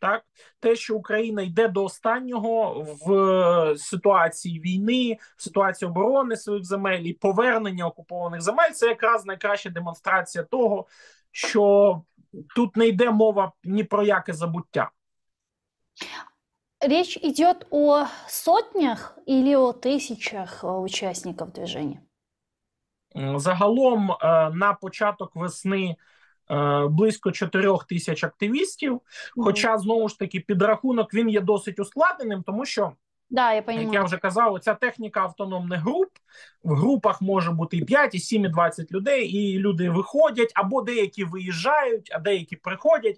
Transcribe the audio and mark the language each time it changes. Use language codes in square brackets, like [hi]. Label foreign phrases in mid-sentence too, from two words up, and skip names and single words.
[uk] Так, те, що Україна йде до останнього в ситуації війни, в ситуації оборони своїх земель і повернення окупованих земель, це якраз найкраща демонстрація того, що тут не йде мова ні про яке забуття. [ru] Речь идет о сотнях или о тысячах участников движения? [uk] Загалом на початок весни близько 4 тисяч активістів. Хоча, знову ж таки, підрахунок він є досить ускладненим, тому що, [ru] да, я [uk] як я вже казав, ця техніка автономних груп. В групах може бути і 5, і 7, і 20 людей, і люди виходять, або деякі виїжджають, а деякі приходять.